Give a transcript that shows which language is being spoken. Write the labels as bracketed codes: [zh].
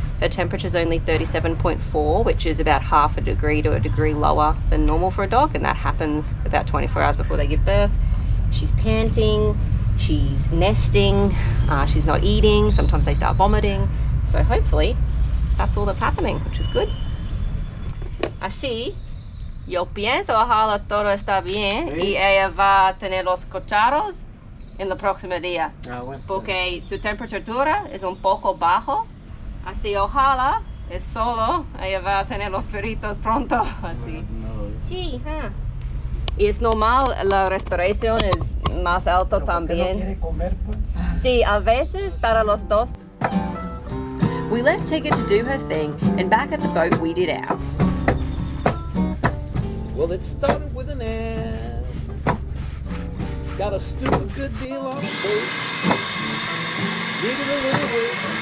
[en] Her temperature's only 37.4, which is about half a degree to a degree lower than normal for a dog, and that happens about 24 hours before they give birth. She's panting, she's nesting, she's not eating, sometimes they start vomiting. So hopefully that's all that's happening, which is good. [es] Así, yo pienso ojalá todo está bien y ella va a tener los cachorros en el próximo día. Porque su temperatura es un poco bajo. Así ojalá es solo ella va a tener los perritos pronto. Así. Sí, y es normal, la respiración es más alta también. Sí, a veces para los dos. [en] We left Tigger to do her thing, and back at the boat we did ours. Well, it started with an ad. Got a stupid good deal on a boat. Needed a little work.